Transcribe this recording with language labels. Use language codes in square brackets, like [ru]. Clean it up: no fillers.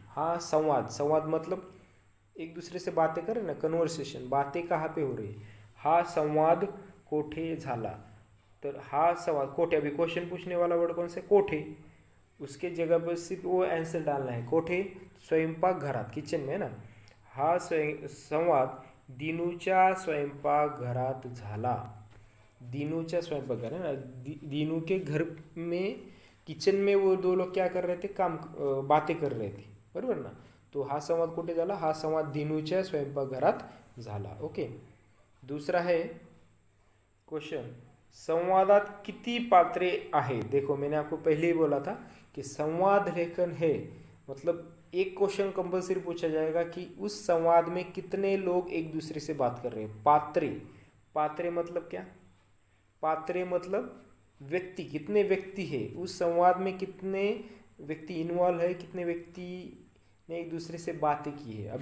[hi] हाँ संवाद, संवाद मतलब एक दूसरे से बातें करें ना, कन्वर्सेशन, बातें कहाँ पे हो रही है। [mr] हा संवाद कोठे झाला। [hi] तो हा संवाद, कोठे, अभी क्वेश्चन पूछने वाला वर्ड कौन से, कोठे। उसके जगह पर सिर्फ वो आंसर डालना है, [mr] कोठे स्वयंपाक घरात, [hi] किचन में, है ना। [mr] हा संवाद दिनूच्या स्वयंपाकघरात झाला। दीनूच्या स्वयंपाकघर, [hi] है ना। दीनू के घर में, किचन में वो दो लोग क्या कर रहे थे, काम, बातें कर रहे थे, बरोबर ना। [mr] तो हा संवाद कुठे झाला, हा संवाद दीनूच्या स्वयंपाकघरात झाला। [hi] ओके, दूसरा है क्वेश्चन, [mr] संवादात किती पात्रे आहे। [hi] देखो मैंने आपको पहले ही बोला था कि संवाद लेखन है, मतलब एक क्वेश्चन कंपल्सरी पूछा जाएगा कि उस संवाद में कितने लोग एक दूसरे से बात कर रहे हैं। पात्रे, पात्रे मतलब क्या, पात्रे मतलब व्यक्ति, कितने व्यक्ति है उस संवाद में, कितने व्यक्ति इन्वॉल्व है, कितने व्यक्ति ने एक दूसरे से बातें की है।